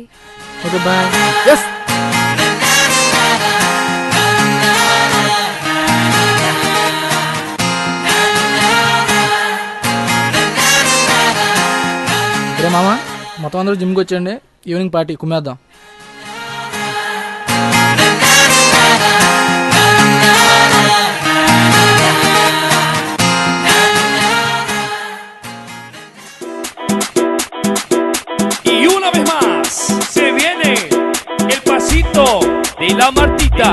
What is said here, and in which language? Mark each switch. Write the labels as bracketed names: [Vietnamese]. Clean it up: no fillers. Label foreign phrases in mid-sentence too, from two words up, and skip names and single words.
[English] okay boy. [Telugu] ఎస్. రే మామ, మొత్తం అందరూ జిమ్కి వచ్చేయండి. [English] evening party [Telugu] కుమ్మేద్దాం. [Spanish] Y una vez más se viene el pasito de la Martita.